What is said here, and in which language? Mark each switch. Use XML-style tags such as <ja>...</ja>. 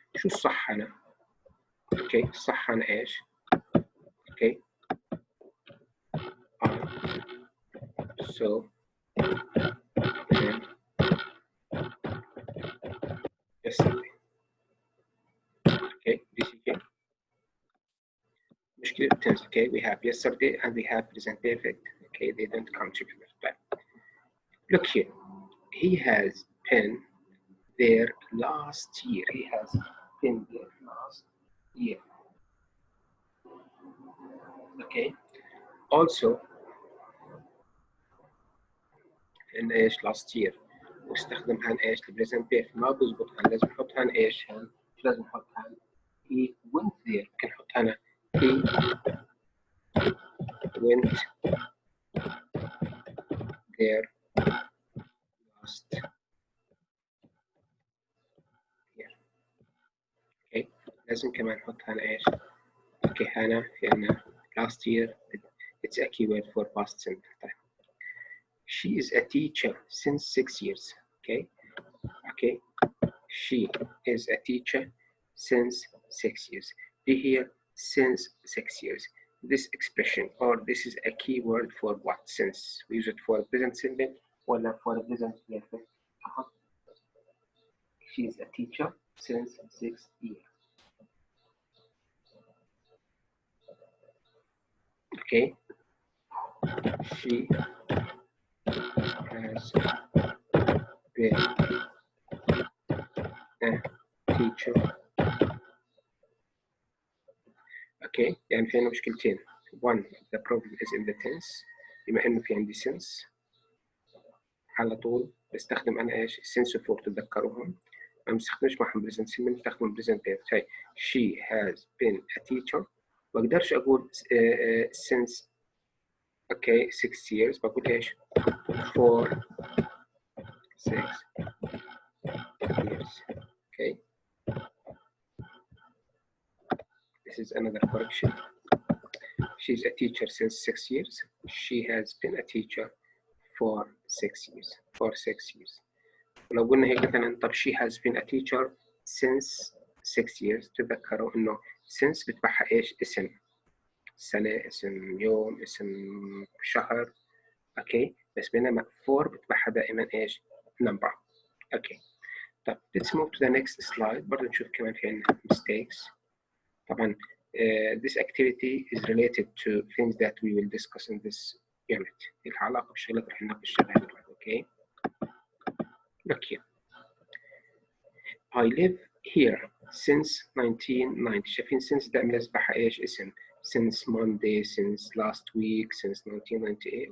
<ar>شو الصح هنا؟ Okay, الصح هنا ايش؟</ar> <en>Okay, so yesterday. Okay, this again.</en> <ar>مشكلة</ar> <en>tense. Okay, we have yesterday and we have present perfect. Okay, they don't come together. But look here, he has been there last year. He has been there last year. Okay. Also in</en> <ar>ايش last year واستخدم هان ايش</ar> <en>البريزنت بيرفكت</en> <ar>ما بزبط هان لازم نحط هان ايش هان مش لازم نحط هان</ar> <en>he went there</en> <ar>ممكن نحط هنا</ar> <en>he went there last year.</en> <ar>اوكي لازم كمان نحط هنا ايش اوكي هنا في عنا</ar> <en>last year it's a keyword for past simple time. She is a teacher since 6 years. Okay, okay, she is a teacher since 6 years. Be here since 6 years. This expression or this is a key word for what? Since we use it for present simple or for present perfect. She is a teacher since 6 years. Okay, she has been a teacher.</en> <ar>Okay, يعني في عندنا مشكلتين.</ar> <en>One, the problem is in the tense.</en> <ar>بما إنه في عندي since على طول بستخدم أنا إيش since for تتذكروهم. ما بستخدمش معهم present simple بستخدم present perfect. هاي</ar> <en>she has been a teacher.</en> <ar>ما أقدرش أقول since okay 6 years بقول إيش</ar> <en>for 6 years. Okay, this is another correction. She's a teacher since 6 years. She has been a teacher for 6 years. For 6 years.</en> <ar>ولو قلنا هيك مثلا طب</ar> <en>she has been a teacher since 6 years</en> <ar>تذكروا إنه since بتبعها إيش اسم سنة اسم يوم اسم شهر. أوكي بس بينما for بتبعها دائما إيش number. أوكي طب</ar> <en>let's move to the next slide.</en> <ar>برضه نشوف كمان في عندنا mistakes.</ar> <en>طبعا this activity is related to things that we will discuss in this unit.</en> <ar>لها علاقة بالشغلات اللي احنا نناقشها دلوقتي.</ar> <en>Okay. Look here. I live here since 1990.</en> <ar>شايفين since دائما يصبح ايش اسم</ar> <en>since Monday, since last week, since 1998.</en>